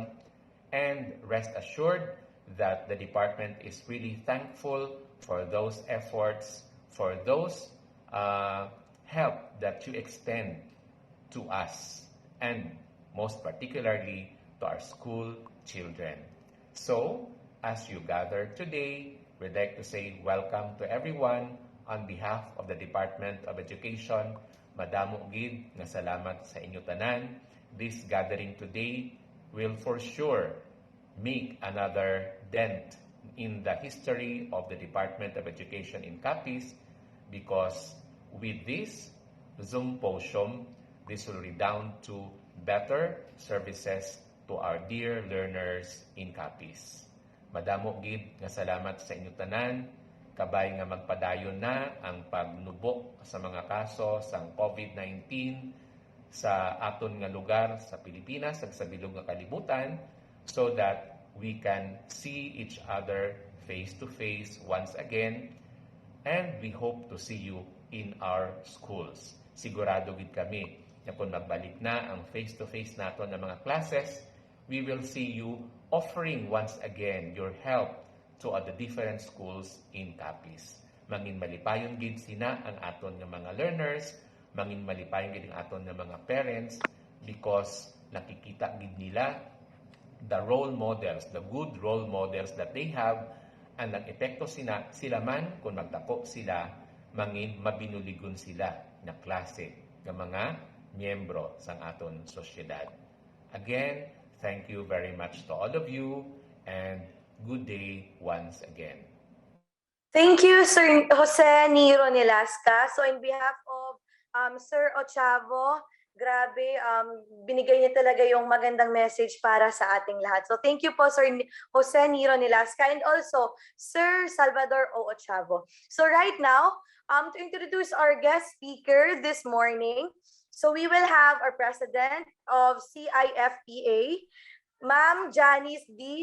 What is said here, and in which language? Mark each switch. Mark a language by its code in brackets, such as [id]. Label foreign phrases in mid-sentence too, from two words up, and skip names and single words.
[en] And rest assured that the department is really thankful for those efforts, for those help that you extend to us, and most particularly to our school children. So, as you gather today, we'd like to say welcome to everyone on behalf of the Department of Education. [hil] Madamo gid nga salamat sa inyo tanan. [en] This gathering today will for sure make another dent in the history of the Department of Education in Capiz, because with this symposium, this will redound to better services to our dear learners in Capiz. [hil] Madamo gid nga salamat sa inyo tanan, kabay nga magpadayon na ang pagnubo sa mga kaso sang COVID-19 sa aton nga lugar sa Pilipinas ag sa bilog nga kalibutan, [en] so that we can see each other face to face once again, and we hope to see you in our schools. [hil] Sigurado gid kami na kung magbalik na ang [en] face to face [hil] naton ng mga classes, [en] we will see you offering once again your help to the different schools in Capiz. [hil] Mangin malipayon gid sina ang aton nga mga learners, mangin malipayon gid ang aton nga mga parents, because nakikita gid nila [en] the role models, the good role models that they have, [hil] and ang epekto sila man kung magdako sila, mangin mabinuligon sila na klase ng mga miyembro sang aton sosyedad. [en] Again, thank you very much to all of you, and good day once again. Thank you, Sir Jose Niro Nilasca. So in behalf of Sir Ochavo, [tl] grabe, binigay niya talaga yung magandang message para sa ating lahat. [en] So thank you po, Sir Jose Niro Nilasca, and also Sir Salvador O. Ochavo. So right now, to introduce our guest speaker this morning, so we will have our President of CIFPA, Ma'am Janice D.